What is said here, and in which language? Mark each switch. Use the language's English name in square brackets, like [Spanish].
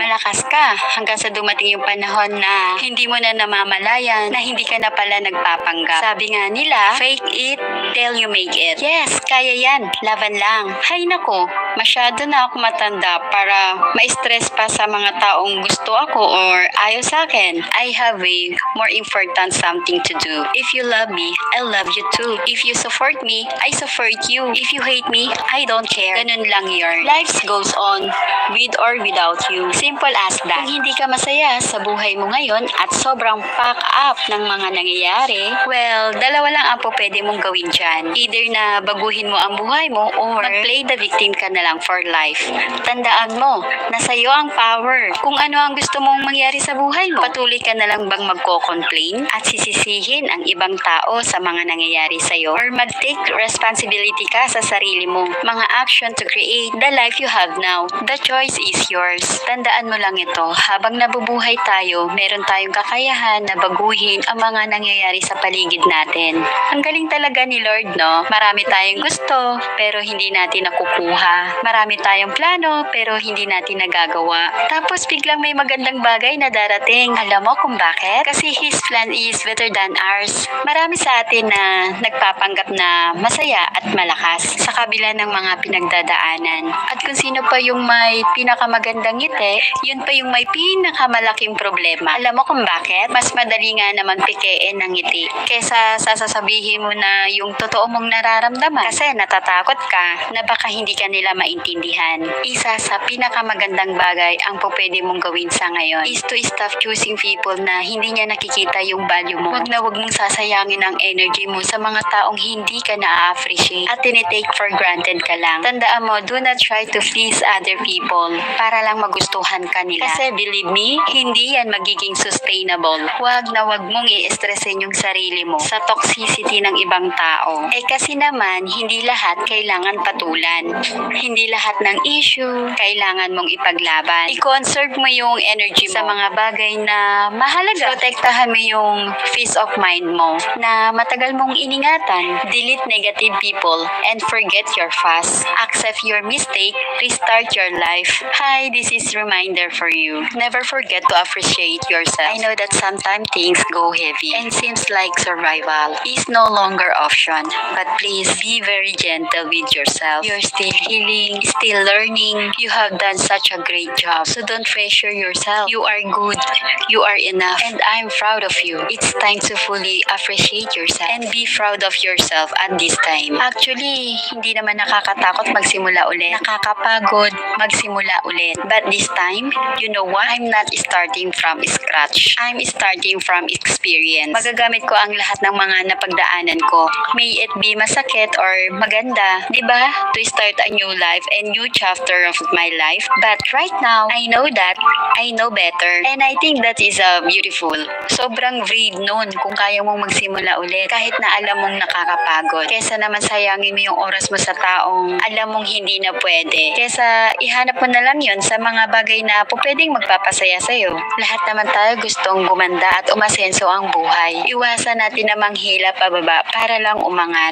[Filipino] Malakas ka hanggang sa dumating yung panahon na hindi mo na namamalayan na hindi ka na pala nagpapanggap. Sabi nga nila, [English] fake it till you make it. Yes, [Filipino] kaya yan. Laban lang. Hay nako, masyado na ako matanda para ma-stress pa sa mga taong gusto ako or ayaw sa akin. [English] I have a more important something to do. If you love me, I love you too. If you support me, I support you. If you hate me, I don't care. [Filipino] Ganun lang yun. [English] Life goes on with or without you. Simple as that. [Filipino] Kung hindi ka masaya sa buhay mo ngayon at sobrang pack up ng mga nangyayari, well, dalawa lang ang pwede mong gawin dyan. Either na baguhin mo ang buhay mo or mag-play [English] the victim [Filipino] ka na lang for life. Tandaan mo, nasa iyo ang power. Kung ano ang gusto mong mangyari sa buhay mo, patuloy ka na lang bang magko-complain at sisisihin ang ibang tao sa mga nangyayari sa iyo or mag-take responsibility ka sa sarili mo. [English] Mga action to create the life you have now. The choice is yours. [Filipino] Tandaan mo lang ito, habang nabubuhay tayo, meron tayong kakayahan na baguhin ang mga nangyayari sa paligid natin. Ang galing talaga ni Lord, no? Marami tayong gusto, pero hindi natin nakukuha. Marami tayong plano, pero hindi natin nagagawa. Tapos biglang may magandang bagay na darating. Alam mo kung bakit? [English] Kasi His plan is better than ours. [Filipino] Marami sa atin na nagpapanggap na masaya at malakas sa kabila ng mga pinagdadaanan. At kung sino pa yung may pinakamagandang ngiti, yun pa yung may pinakamalaking problema. Alam mo kung bakit? Mas madali nga naman pikein ng ngiti kesa sasasabihin mo na yung totoo mong nararamdaman kasi natatakot ka na baka hindi ka nila maintindihan. Isa sa pinakamagandang bagay ang pwede mong gawin sa ngayon [English] is to stop choosing people [Filipino] na hindi niya nakikita yung value mo. Wag na wag mong sasayangin ang energy mo sa mga taong hindi ka na-appreciate at tinitake for granted ka lang. Tandaan mo, [English] do not try to please other people [Filipino] para lang magustuhan ka nila. Kasi [English] believe me, [Filipino] hindi yan magiging sustainable. Wag na wag mong i-stressin yung sarili sarili mo sa toxicity ng ibang tao. Kasi naman, hindi lahat kailangan patulan. Hindi lahat ng issue kailangan mong ipaglaban. I-conserve mo yung energy mo sa mga bagay na mahalaga. Protektahan mo yung peace of mind mo na matagal mong iningatan. [English] Delete negative people and forget your past. Accept your mistake, restart your life. Hi, this is reminder for you. Never forget to appreciate yourself. I know that sometimes things go heavy and seems like survival is no longer option. But please be very gentle with yourself. You're still healing, still learning. You have done such a great job. So don't pressure yourself. You are good. You are enough. And I'm proud of you. It's time to fully appreciate yourself and be proud of yourself at this time. [Filipino] Actually, hindi naman nakakatakot magsimula ulit. Nakakapagod magsimula ulit. [English] But this time, you know what? I'm not starting from scratch. I'm starting from experience. [Filipino] Magagamit ko ang lahat ng mga napagdaanan ko. [English] May it be [Filipino] masakit or maganda, di ba? [English] To start a new life and new chapter of my life. But right now, I know that I know better. And I think that is beautiful. [Filipino] Sobrang brave nun kung kaya mong magsimula ulit kahit na alam mong nakakapagod. Kesa naman sayangin mo yung oras mo sa taong alam mong hindi na pwede. Kesa ihanap mo na lang yun sa mga bagay na pwedeng magpapasaya sa'yo. Lahat naman tayo gustong gumanda at umasenso ang buhay. Iwasan natin na manghila pababa para lang umangat.